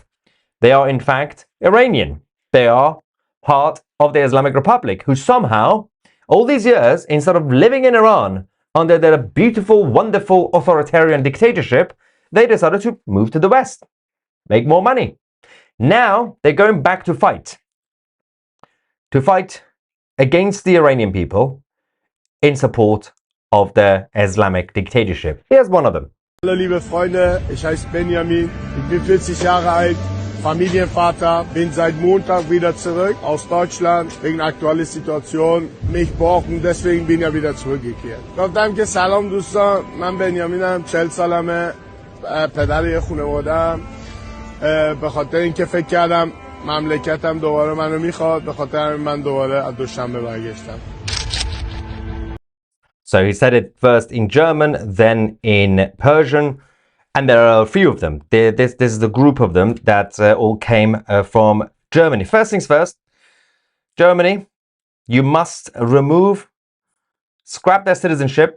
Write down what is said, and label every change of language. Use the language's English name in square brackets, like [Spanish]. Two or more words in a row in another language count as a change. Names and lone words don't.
[English] They are, in fact, Iranian. They are part of the Islamic Republic, who somehow, all these years, instead of living in Iran under their beautiful, wonderful authoritarian dictatorship, they decided to move to the West, make more money. Now they're going back to fight against the Iranian people in support of the Islamic dictatorship. Here's one of them. [German] Hallo liebe Freunde, ich heiße Benjamin, ich bin 40 Jahre alt, Familienvater, bin seit Montag wieder zurück aus Deutschland wegen aktueller Situation. mich brauchen, deswegen bin ich wieder zurückgekehrt. [Persian] گفتم که سلام دوستان، من بنیامینم، 40 سالمه، پدر یه خانواده‌ام. به خاطر اینکه فکر کردم مملکتم دوباره منو میخواد، به خاطر من دوباره از دوشنبه برگشتم. [English] So he said it first in German, then in Persian, and there are a few of them. This is the group of them that all came from Germany. First things first, Germany, you must scrap their citizenship.